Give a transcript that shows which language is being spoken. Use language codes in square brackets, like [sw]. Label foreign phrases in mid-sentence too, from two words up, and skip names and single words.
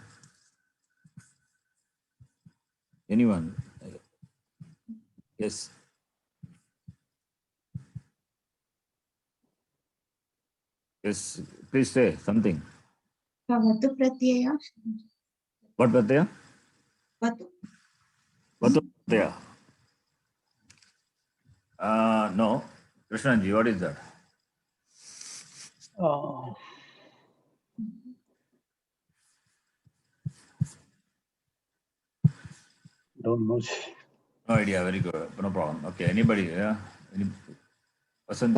[en] Anyone? Yes. Yes. Please say something. [sa] Vatu pratyaya. [en] What Pratyaya? Vatu. [sa] Vatu Pratyaya. No. [en] Krishnanji, what is that? Don't know. No idea. Very good. No problem. Okay. Anybody? Yeah. Any, Vasanti?